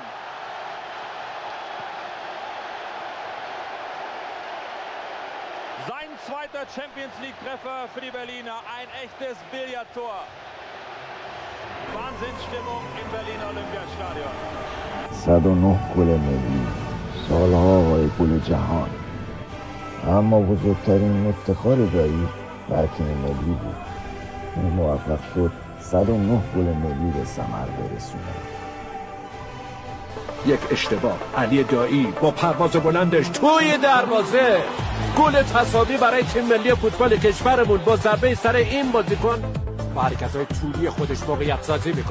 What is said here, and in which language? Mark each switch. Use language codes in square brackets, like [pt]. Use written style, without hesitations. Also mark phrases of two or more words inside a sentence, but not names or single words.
[de] Sein zweiter Champions League-Treffer für die Berliner. Ein echtes Billardtor. Wahnsinnsstimmung im Berliner Olympiastadion. [fa] 109 گل ملی، سالها آقای گل جهان. اما بزرگترین افتخار دایی بر تیم ملی بود. این موفق شد 109 گل ملی به ثمر برسونه. یک اشتباه، علی دایی با پرواز بلندش توی دروازه، گل تساوی برای تیم ملی فوتبال کشورمون با ضربه سر این بازیکن با حرکت‌های طولی خودش موقعیت سازی میکنه.